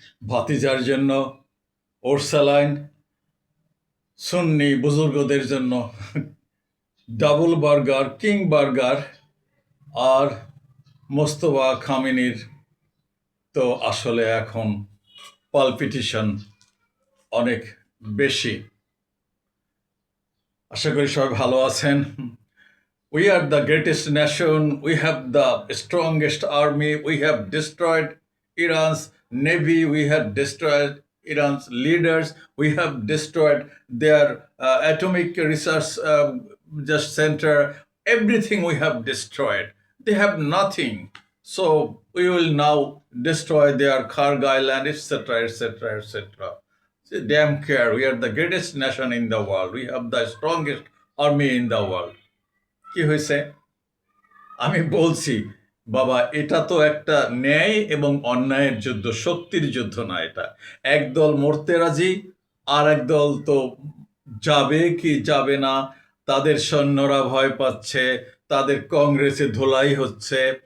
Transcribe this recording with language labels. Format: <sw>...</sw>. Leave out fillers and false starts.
<bn>ভাতিজার জন্য oats saline, সুন্নি বুজুর্গদের জন্য ডাবল বার্গার, কিং বার্গার, আর মোস্তফা খামেনির তো আসলে এখন পালপিটিশন অনেক বেশি। আশা করি সবাই ভালো আছেন।</bn> <en>We are the greatest nation. We have the strongest army. We have destroyed Iran's navy. We have destroyed Iran's leaders. We have destroyed their atomic research just center. Everything we have destroyed. They have nothing. So we will now destroy their Kharg Island, etc., etc., etc. Damn care. We are the greatest nation in the world. We have the strongest army in the world.</en> <bn>কি হয়েছে? আমি বলছি, বাবা এটা তো একটা ন্যায় এবং অন্যায়ের যুদ্ধ, শক্তির যুদ্ধ না এটা। একদল মরতে রাজি, আর একদল তো যাবে কি যাবে না, তাদের সৈন্যরা ভয় পাচ্ছে, তাদের কংগ্রেসে ধোলাই হচ্ছে।</bn>